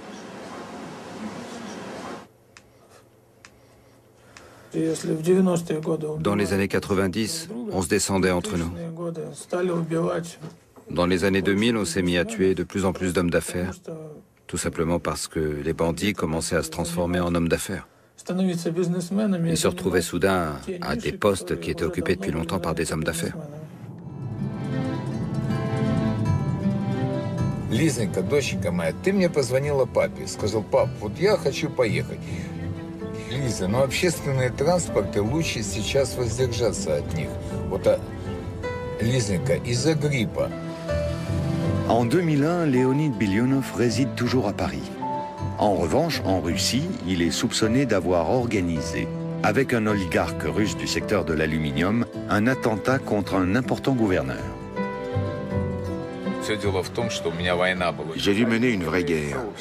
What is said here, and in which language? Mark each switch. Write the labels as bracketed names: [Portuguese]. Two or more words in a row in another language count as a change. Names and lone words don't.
[French] Dans les années 90, on se descendait entre nous. Dans les années 2000, on s'est mis à tuer de plus en plus d'hommes d'affaires, tout simplement parce que les bandits commençaient à se transformer en hommes d'affaires. Ils se retrouvaient soudain à des postes qui étaient occupés depuis longtemps par des hommes d'affaires. [Russian] Лизонька, доченька моя, ты мне позвонила папе, сказал: пап, вот я хочу поехать. Лиза, но общественные транспорты лучше сейчас воздержаться от них. Вот, Лизонька, из-за гриппа. [French] En 2001, Leonid Bilyunov réside toujours à Paris. En revanche, en Russie, il est soupçonné d'avoir organisé, avec un oligarque russe du secteur de l'aluminium, un attentat contre un important gouverneur. J'ai dû mener une vraie guerre.